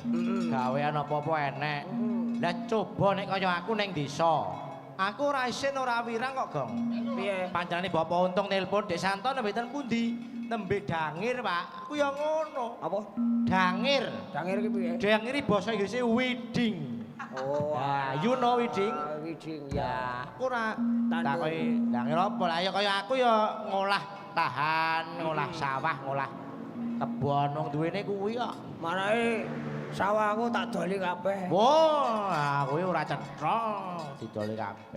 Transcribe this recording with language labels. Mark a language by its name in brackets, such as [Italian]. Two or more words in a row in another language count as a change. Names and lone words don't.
[Javanese] Gawean apa-apa enek. Lah coba nek kaya aku ning desa. Aku ora isin ora wirang kok, Gong. Piye? Panjenengane Bapak Untung nelpon Dek Santo nembe ten pundi? Nembe Dangir, Pak. Ku ya ngono. Apa? Dangir. Dangir ki piye? Dangir iki basa Inggrise wedding. Oh, [English] Nah, you know wedding? [Javanese] Widing Ya, aku ora Tandur. takoki Dangir apa lah ya kaya aku ya ngolah lahan, ngolah sawah, ngolah kebon wong duwene kuwi kok. Manahe sawahku tak doli kabeh. Wah, kuwi ora cetha didoli kabeh.